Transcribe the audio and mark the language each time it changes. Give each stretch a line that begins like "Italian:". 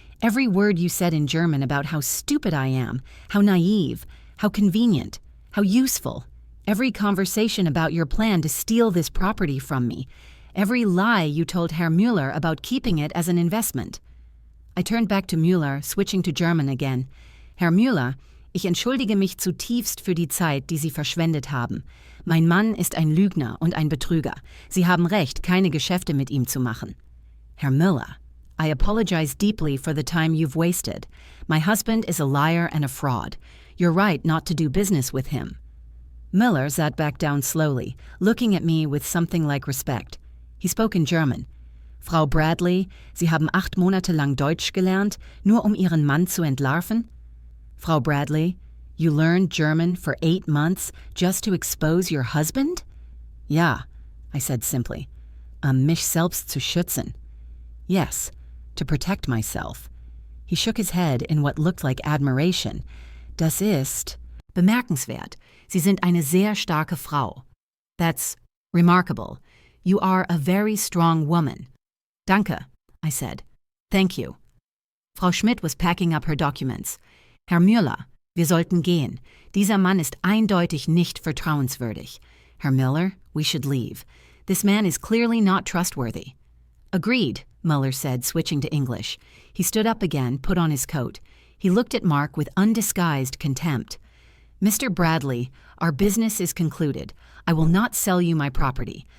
English: Every word you said in German about how stupid I am, how naive, how convenient, how useful. Every conversation about your plan to steal this property from me. Every lie you told Herr Müller about keeping it as an investment. I turned back to Müller, switching to German again.
German: Herr Müller, ich entschuldige mich zutiefst für die Zeit, die Sie verschwendet haben. Mein Mann ist ein Lügner und ein Betrüger. Sie haben recht, keine Geschäfte mit ihm zu machen.
English: Herr Müller, I apologize deeply for the time you've wasted. My husband is a liar and a fraud. You're right not to do business with him. Müller sat back down slowly, looking at me with something like respect. He spoke in German.
German: Frau Bradley, Sie haben 8 Monate lang Deutsch gelernt, nur Ihren Mann zu entlarven?
English: Frau Bradley, you learned German for 8 months just to expose your husband? Ja, I said simply.
German: Mich selbst zu schützen.
English: Yes, to protect myself. He shook his head in what looked like admiration.
German: Das ist bemerkenswert. Sie sind eine sehr starke Frau.
English: That's remarkable. You are a very strong woman. Danke, I said. Thank you. Frau Schmidt was packing up her documents.
German: Herr Müller, wir sollten gehen. Dieser Mann ist eindeutig nicht vertrauenswürdig.
English: Herr Müller, we should leave. This man is clearly not trustworthy. Agreed, Muller said, switching to English. He stood up again, put on his coat. He looked at Mark with undisguised contempt. Mr. Bradley, our business is concluded. I will not sell you my property.